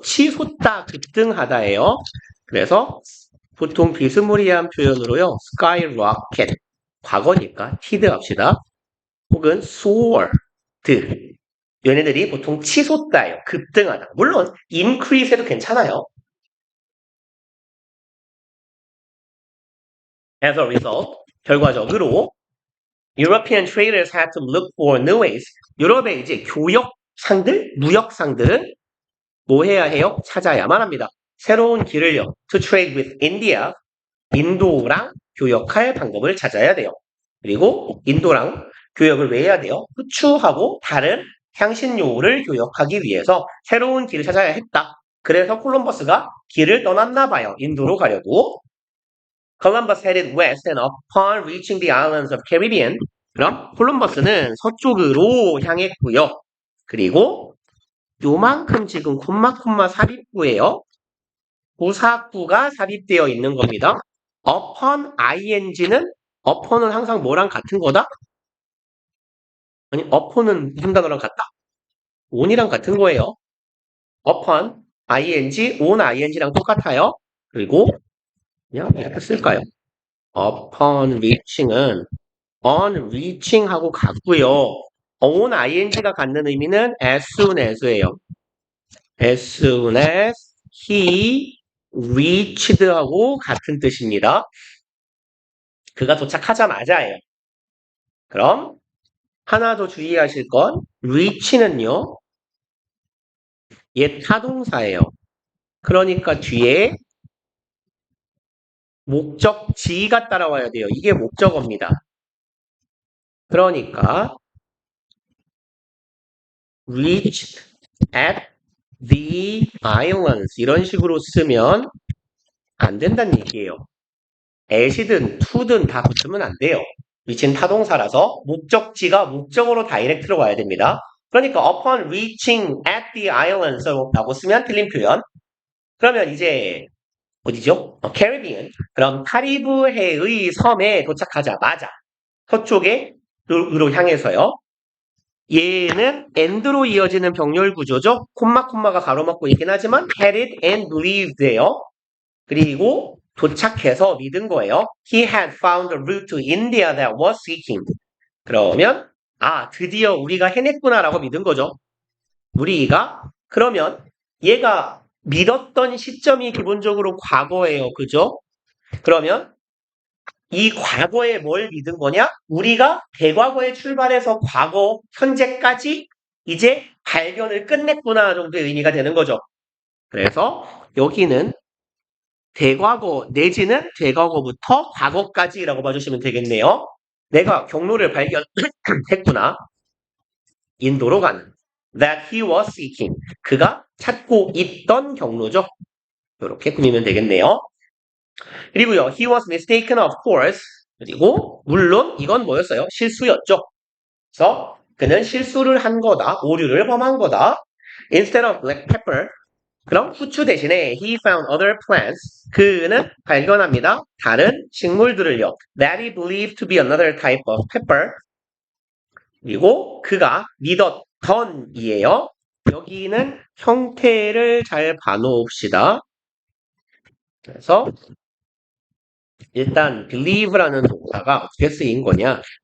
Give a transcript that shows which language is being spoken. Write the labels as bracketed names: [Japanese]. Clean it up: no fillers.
[Korean] 치솟다, 급등하다예요. 그래서 보통 비스무리한 표현으로요. skyrocket. 과거니까 히드 합시다. 혹은 soared. 얘네들이 보통 치솟다예요. 급등하다. 물론 increase 해도 괜찮아요. [English] As a result, [Korean] 결과적으로 [English] European traders had to look for new ways. [Korean] 유럽의 이제 교역상들, 무역상들은 뭐 해야 해요? 찾아야만 합니다. 새로운 길을요. [English] To trade with India. [Korean] 인도랑 교역할 방법을 찾아야 돼요. 그리고 인도랑 교역을 왜 해야 돼요? 후추하고 다른 향신료를 교역하기 위해서 새로운 길을 찾아야 했다. 그래서 콜럼버스가 길을 떠났나 봐요. 인도로 가려고. [English] Columbus headed west and upon reaching the islands of Caribbean. [Korean] 그럼 콜럼버스는 서쪽으로 향했고요. 그리고 요만큼 지금 콤마 삽입구예요. 부사구가 삽입되어 있는 겁니다. upon ing는 upon은 항상 뭐랑 같은 거다? 아니 upon은 무슨 단어랑 같다? on이랑 같은 거예요. upon ing, on ing랑 똑같아요. 그리고 그냥 이렇게 쓸까요? upon reaching은 on reaching하고 같고요. on ing가 갖는 의미는 as soon as예요. [English] as soon as he reached [Korean] 하고 같은 뜻입니다. 그가 도착하자마자예요. 그럼 하나 더 주의하실 건 reach는요. 얘 타동사예요. 그러니까 뒤에 목적지가 따라와야 돼요. 이게 목적어입니다. 그러니까 [English] reached at the islands [Korean] 이런 식으로 쓰면 안 된다는 얘기예요. at이든 to든 다 붙으면 안 돼요. reach는 타동사라서 목적지가 목적어로 다이렉트로 와야 됩니다. 그러니까 [English] upon reaching at the islands [Korean] 라고 쓰면 틀린 표현. 그러면 이제 어디죠? 캐리비안. 그럼 카리브해의 섬에 도착하자마자 서쪽으로 향해서요. 얘는 and로 이어지는 병렬 구조죠. 콤마가 가로막고 있긴 하지만 headed and believed예요. 그리고 도착해서 믿은 거예요. [English] He had found a route to India that was seeking. [Korean] 그러면 드디어 우리가 해냈구나라고 믿은 거죠. 그러면 얘가 믿었던 시점이 기본적으로 과거예요. 그죠? 그러면 이 과거에 뭘 믿은 거냐? 우리가 대과거에 출발해서 과거, 현재까지 이제 발견을 끝냈구나 정도의 의미가 되는 거죠. 그래서 여기는 대과거 내지는 대과거부터 과거까지라고 봐주시면 되겠네요. 내가 경로를 발견했구나. 인도로 가는. [English] That he was seeking. [Korean] 그가 찾고 있던 경로죠. 이렇게 꾸미면 되겠네요. 그리고요. [English] He was mistaken of course. [Korean] 그리고 물론 이건 뭐였어요? 실수였죠. 그래서 그는 실수를 한 거다. 오류를 범한 거다. [English] Instead of black pepper. [Korean] 그럼 후추 대신에 [English] he found other plants. [Korean] 그는 발견합니다. 다른 식물들을요. [English] That he believed to be another type of pepper. [Korean] 그리고 그가 믿었던이에요. 여기는 형태를 잘 봐놓읍시다. 그래서 일단 believe라는 동사가 어떻게 쓰인 거냐?